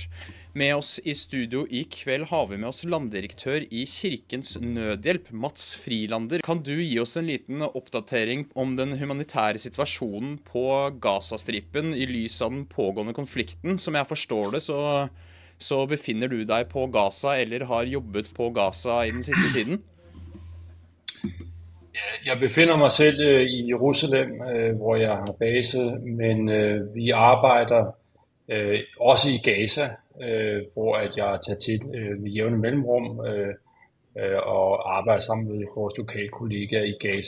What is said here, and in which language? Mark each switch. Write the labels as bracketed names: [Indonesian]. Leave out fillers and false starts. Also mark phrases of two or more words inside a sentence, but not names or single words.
[Norwegian] Med oss i studio i kveld har vi med oss landdirektør i Kirkens Nødhjelp, Mats Frilander. Kan du gi oss en liten oppdatering om den humanitære situasjonen på Gazastripen i lys av den pågående konflikten? Som jeg forstår det, så befinner du deg på Gaza eller har jobbet på Gaza i den siste tiden? [Danish] Jeg befinder mig selv i Jerusalem, hvor jeg har base, men vi arbejder også i Gaza, hvor at jeg tager til ved jævne mellemrum og arbejder sammen med vores lokale kollegaer i Gaza.